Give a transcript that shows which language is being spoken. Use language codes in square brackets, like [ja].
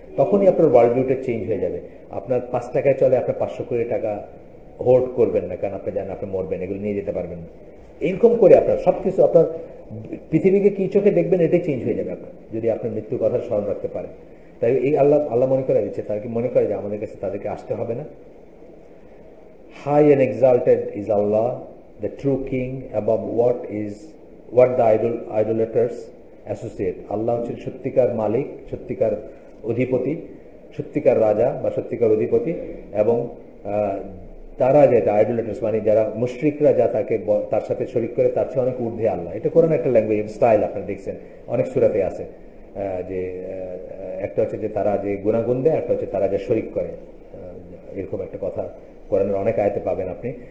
[bn] তখনই আপনার ওয়ার্ল্ড ভিউটা চেঞ্জ হয়ে যাবে। আপনার 5 টাকায় চলে, আপনার 500 কোটি টাকা হোল্ড করবেন না, কারণ আপনি জানেন আপনি মরবেন, এগুলো নিয়ে যেতে পারবেন না। এরকম করে আপনার সবকিছু, আপনার পৃথিবীকে কি চোখে দেখবেন, এটাই চেঞ্জ হয়ে যাবে আপনার, যদি আপনার মৃত্যুর কথা স্মরণ রাখতে পারেন। তাই এই আল্লাহ মনে করে দিচ্ছে, তারা কি মনে করে যে আমাদের কাছে তাদেরকে আসতে হবে না? [en] High and exalted is Allah, the true king, above what the idolaters associate. [bn] আল্লাহ হচ্ছেন সত্যিকার মালিক, সত্যিকার অধিপতি, সত্যিকার রাজা বা সত্যিকার অধিপতি, এবং তারা যেটা আইডোলেটার্স মানে যারা মুশরিকরা যা তার সাথে শরিক করে তার চেয়ে অনেক ঊর্ধ্বে আল্লাহ। এটা কোরআন একটা ল্যাঙ্গুয়েজ স্টাইল, আপনারা দেখছেন অনেক সূরাতে আছে যে একটা হচ্ছে যে তারা যে গুণাগুণ দেয়, একটা হচ্ছে তারা যা শরিক করে, এরকম একটা কথা কোরআনের অনেক আয়াতে পাবেন আপনি।